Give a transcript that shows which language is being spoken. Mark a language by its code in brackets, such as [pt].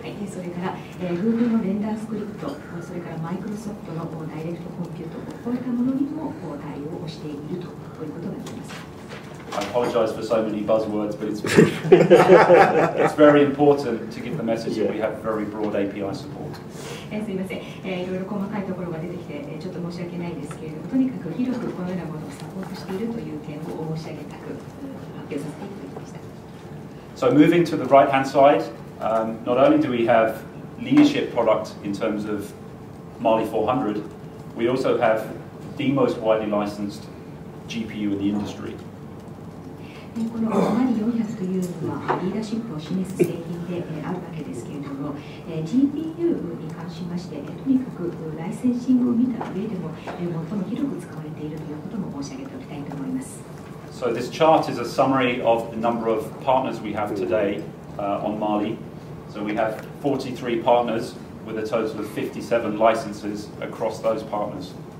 [ja] それから、Google のレンダースクリプト、それからマイクロソフトのダイレクトコンピュート、こういったものにも対応をしているということが言えます。 [en] I apologize for so many buzzwords, but it's very important to give the message that we have very broad API support. [ja] すみません、いろいろ細かいところが出てきてちょっと申し訳ないですけれども、とにかく広くこのようなものをサポートしているという点を申し上げたく発表させていただきました。 [en] So moving to the right-hand side, not only do we have leadership product in terms of Mali 400, we also have the most widely licensed GPU in the industry. [ja] このマリ400というのはリーダーシップを示す製品であるわけですけれども、GPU に関しまして、とにかくライセンシングを見た上でも最も広く使われているということも申し上げておきたいと思います。 [en] So this chart is a summary of the number of partners we have today on Mali. So we have 43 partners with a total of 57 licenses across those partners.